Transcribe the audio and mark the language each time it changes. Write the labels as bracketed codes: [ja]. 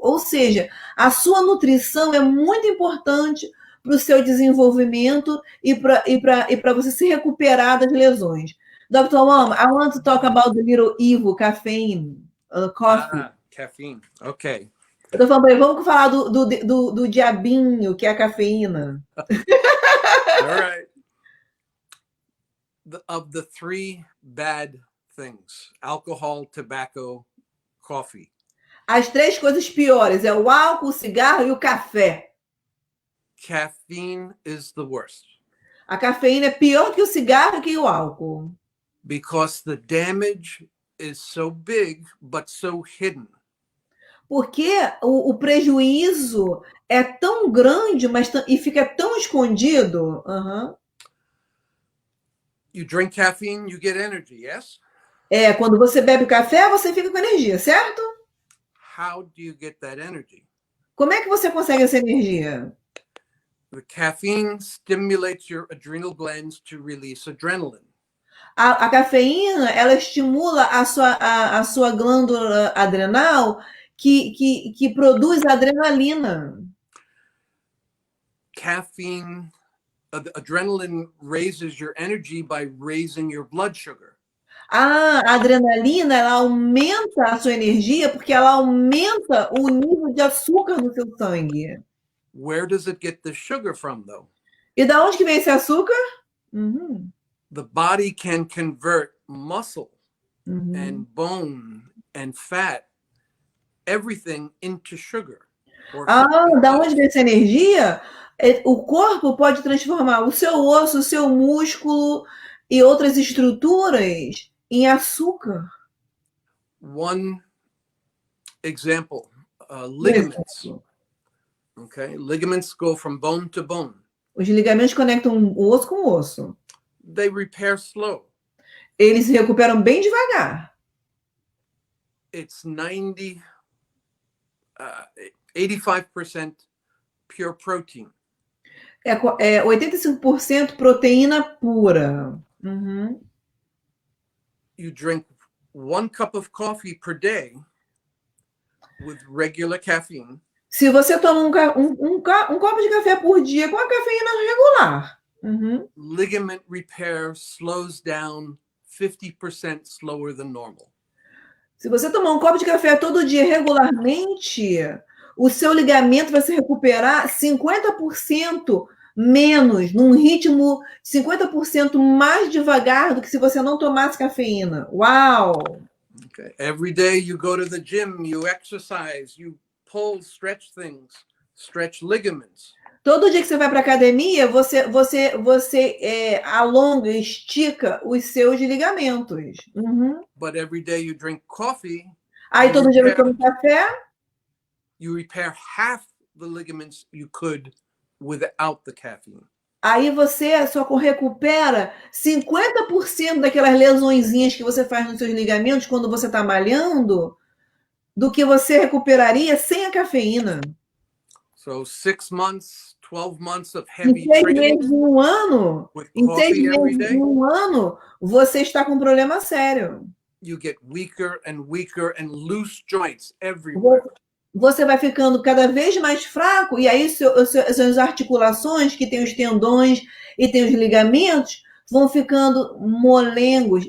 [pt] Ou seja, a sua nutrição é muito importante para o seu desenvolvimento e para você se recuperar das lesões. [en] Dr. Wam, I want to talk about the little evil caffeine, coffee. Caffeine, ok. [pt] Eu tô falando, vamos falar do diabinho, que é a cafeína. [en] All right. Of the 3 bad things, alcohol, tobacco, coffee. [pt] As 3 coisas piores é o álcool, o cigarro e o café. [en] Caffeine is the worst. [pt] A cafeína é pior que o cigarro e que o álcool. [en] Because the damage is so big, but so hidden. [pt] Porque o prejuízo é tão grande, e fica tão escondido. [en] You drink caffeine, you get energy, yes? [pt] Quando você bebe café, você fica com energia, certo? [en] How do you get that energy? [pt] Como é que você consegue essa energia? [en] The caffeine stimulates your adrenal glands to release adrenaline. [pt] A cafeína, ela estimula a sua glândula adrenal que produz adrenalina. [en] Caffeine, adrenaline raises your energy by raising your blood sugar. [pt] A adrenalina, ela aumenta a sua energia porque ela aumenta o nível de açúcar no seu sangue. [en] Where does it get the sugar from, though? [pt] E da onde que vem esse açúcar? [en] The body can convert muscle and bone and fat, everything into sugar. [pt] Da onde vem essa energia? O corpo pode transformar o seu osso, o seu músculo e outras estruturas em açúcar. [en] One example, ligaments. Okay, ligaments go from bone to bone. [pt] Os ligamentos conectam o osso com o osso. [en] They repair slow. [pt] Eles se recuperam bem devagar. [en] It's 85% pure protein. [pt] 85% proteína pura. [en] You drink 1 cup of coffee per day with regular caffeine. [pt] Se você toma um copo de café por dia com a cafeína regular, [en] ligament repair slows down 50% slower than normal. [pt] Se você tomar um copo de café todo dia regularmente, o seu ligamento vai se recuperar 50% menos, num ritmo 50% mais devagar do que se você não tomasse cafeína. Uau! [en] Okay. Every day you go to the gym, you exercise, you pull, stretch things, stretch ligaments. [pt] Todo dia que você vai para a academia, você alonga, estica os seus ligamentos. Uhum. [en] But every day you drink coffee, [pt] Aí todo dia você toma café, [en] you repair half the ligaments you could without the caffeine. [pt] aí você só recupera 50% daquelas lesõezinhas que você faz nos seus ligamentos quando você está malhando, do que você recuperaria sem a cafeína. [en] So 6 months, 12 months of [pt] Em [en] heavy [pt] 6 [en] training [pt] meses, em um ano, [en] with [pt] em 6 [en] coffee every [pt] meses, [en] day, [pt] em um ano, você está com um problema sério. [en] you get weaker and loose joints everywhere. [pt] Você vai ficando cada vez mais fraco, e aí suas articulações, que tem os tendões e tem os ligamentos, vão ficando molengos.